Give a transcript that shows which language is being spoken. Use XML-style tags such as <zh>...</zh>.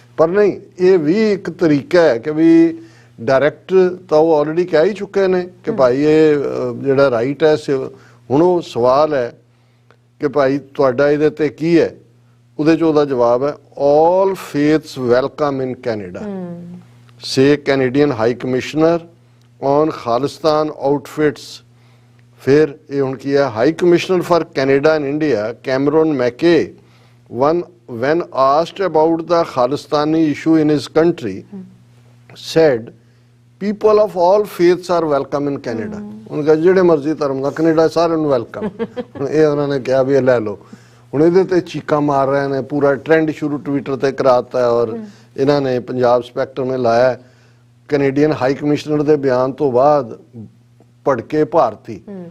<pa>ਪਰ ਨਹੀਂ, ਇਹ ਵੀ ਇੱਕ ਤਰੀਕਾ ਹੈ ਕਿ ਵੀ ਡਾਇਰੈਕਟ ਤਾਂ ਉਹ ਆਲਰੇਡੀ ਕਹਿ ਹੀ ਚੁੱਕੇ ਨੇ ਕਿ ਭਾਈ ਇਹ ਜਿਹੜਾ ਰਾਈਟ ਹੈ। ਹੁਣ ਉਹ ਸਵਾਲ ਹੈ ਕਿ ਭਾਈ ਤੁਹਾਡਾ ਇਹਦੇ ਤੇ ਕੀ ਹੈ, ਉਹਦੇ 'ਚ ਉਹਦਾ ਜਵਾਬ ਹੈ</pa> <en>All faiths welcome in Canada, says Canadian high commissioner on Khalistan outfits.</en> <pa>ਫਿਰ ਇਹ ਹੁਣ ਕੀ ਹੈ,</pa> <en>High commissioner for Canada and India Cameron MacKay when asked about the Khalistani issue in his country said people of all faiths are welcome in Canada।</en> <pa>ਉਹਨਾਂ ਕਹਾ ਜਿਹੜੇ ਮਰਜ਼ੀ ਧਰਮ ਦਾ Canada ਸਾਰਿਆਂ ਨੂੰ ਵੈਲਕਮ। ਹੁਣ ਇਹ ਉਹਨਾਂ ਨੇ ਕਿਹਾ ਵੀ ਇਹ ਲੈ ਲਓ। ਹੁਣ ਇਹਦੇ ਤੇ ਚੀਕਾਂ ਮਾਰ ਰਹੇ ਨੇ, ਪੂਰਾ ਟ੍ਰੈਂਡ ਸ਼ੁਰੂ ਟਵਿੱਟਰ ਤੇ ਕਰਾਤਾ ਔਰ ਇਹਨਾਂ ਨੇ ਪੰਜਾਬ ਸਪੈਕਟਰਮ ਨੇ ਲਾਇਆ ਕੈਨੇਡੀਅਨ ਹਾਈ ਕਮਿਸ਼ਨਰ ਦੇ ਬਿਆਨ ਤੋਂ ਬਾਅਦ ਭੜਕੇ ਭਾਰਤੀ।</pa>